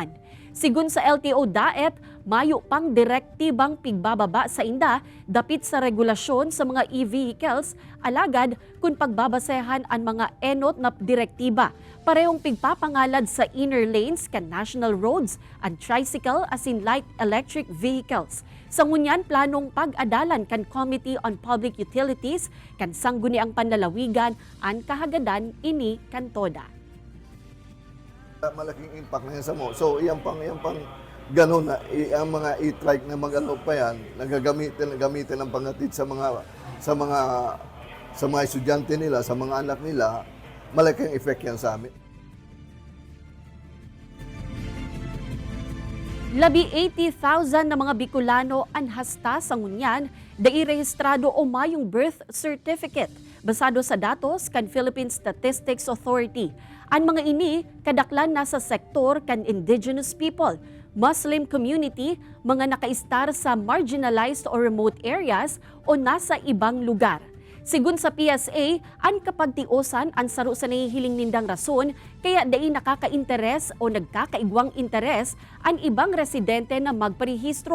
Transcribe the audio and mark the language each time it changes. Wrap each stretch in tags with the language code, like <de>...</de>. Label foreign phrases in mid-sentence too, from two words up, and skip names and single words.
<bik>Sigun sa LTO Daet, mayo pang direktibang pigbababa sa inda dapit sa regulasyon sa mga e-vehicles, alagad kung pagbabasehan ang mga enot na direktiba. Parehong pigpapangalad sa</bik> <en>inner lanes</en> <bik>kan</bik> <en>national roads</en> <bik>ang tricycle asin</bik> <en>light electric vehicles.</en> <bik>Sa ngunyan, planong pag-adalan kan Committee on Public Utilities kan sangguni ang panlalawigan ang kahagadan ini kan toda.</bik> <tl>Malaking impact na yan sa mo. So, yan pang gano'n na, ang mga e-trike na mag-ano pa yan, nagagamitin ang pangatid sa mga estudyante nila, sa mga anak nila, malaking effect yan sa amin.</tl> <bik>Labi 80,000 na mga Bicolano ang hasta sa ngunyan da irehistrado o mayong birth certificate basado sa datos kan Philippine Statistics Authority. Ang mga ini kadaklan nasa sektor kan</bik> <en>indigenous people, Muslim community,</en> <bik>mga nakaistar sa</bik> <en>marginalized or remote areas</en> <bik>o nasa ibang lugar. Sigun sa PSA, ang kapagtiosan ang saro sa nahihiling nindang rason kaya dai nakaka-interes o nagkakaigwang interes ang ibang residente na magparehistro.</bik>